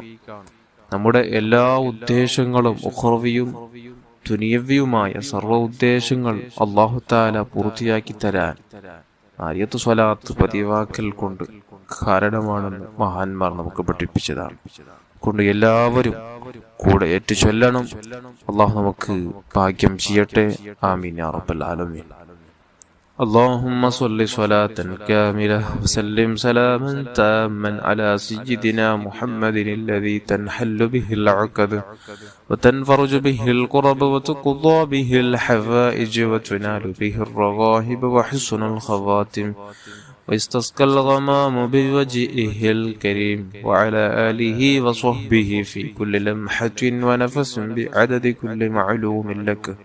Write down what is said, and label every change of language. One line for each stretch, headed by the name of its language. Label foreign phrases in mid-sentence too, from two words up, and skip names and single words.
Malayalam: നമ്മുടെ എല്ലാ ഉദ്ദേശങ്ങളും ഉഖ്റവിയും ദുനിയവിയുമായ സർവ്വ ഉദ്ദേശങ്ങൾ അല്ലാഹു തആല പൂർത്തിയാക്കി തരാൻ നാരിയത്തു സ്വലാത്ത് പതിവാക്കൽ കൊണ്ട് കാരണമാണെന്ന് മഹാന്മാർ നമുക്ക് പഠിപ്പിച്ചതാണ്. കൊണ്ട് എല്ലാവരും കൂടെ ഏറ്റു ചൊല്ലണം. അല്ലാഹു നമുക്ക് ഭാഗ്യം ചെയ്യട്ടെ.
Arabic: آمين يا رب العالمين. اللهم صل صلاة كاملة وسلم سلاما تاما على سيدنا محمد الذي تنحل به العقد وتنفرج به الكرب وتقضى به الحوائج وتنال به الرغائب وحسن الخواتم ويستسقى الغمام بوجهه الكريم وعلى آله وصحبه في كل لمحة ونفس بعدد كل معلوم لك.